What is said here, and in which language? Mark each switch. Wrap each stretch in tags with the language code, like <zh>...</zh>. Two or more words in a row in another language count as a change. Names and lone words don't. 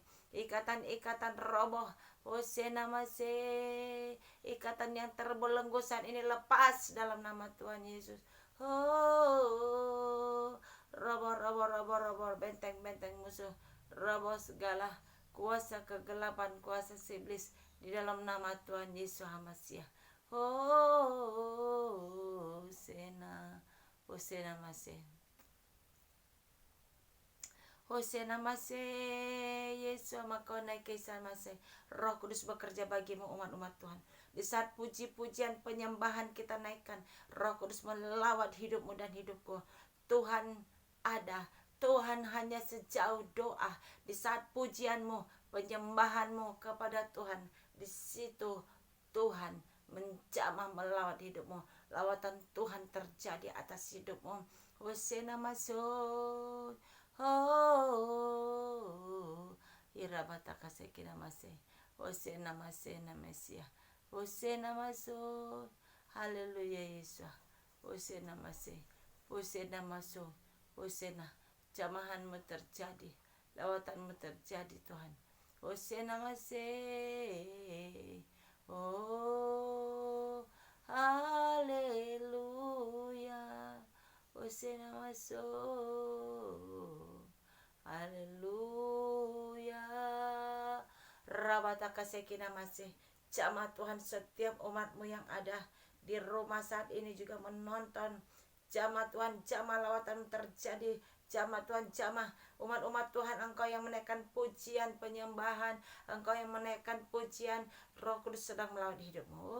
<id>Ikatan-ikatan roboh. Hosena Mase. Ikatan yang terbelenggu saat ini lepas dalam nama Tuhan Yesus. Oh, roboh benteng-benteng musuh. Roboh segala kuasa kegelapan, kuasa iblis di dalam nama Tuhan Yesus Hamasiah. Hosena Mase. Hosena mase, Yesus maka naik kisah mase. Roh Kudus bekerja bagimu umat-umat Tuhan. Di saat puji-pujian penyembahan kita naikkan, Roh Kudus melawat hidupmu dan hidupku. Tuhan ada, Tuhan hanya sejauh doa. Di saat pujianmu, penyembahanmu kepada Tuhan, di situ Tuhan menjamah melawat hidupmu. Lawatan Tuhan terjadi atas hidupmu. Hosena masuk. Oh, irabata kasekina mase. Hosena mase na Mesia. Hosena masuk. Haleluya Yesus. Hosena mase. Hosena masuk. Hosena. Jamahanmu terjadi. Lawatanmu terjadi Tuhan. Hosena mase. Oh, haleluya. Hosena masuk. Haleluya. Rabata kasekina masih. Jamah Tuhan setiap umatmu yang ada di rumah saat ini juga menonton. Jamah Tuhan, jamah lawatan terjadi. Jamah Tuhan, jamah umat-umat Tuhan, Engkau yang menaikkan pujian penyembahan, Engkau yang menaikkan pujian, Roh Kudus sedang melawat hidupmu.</id>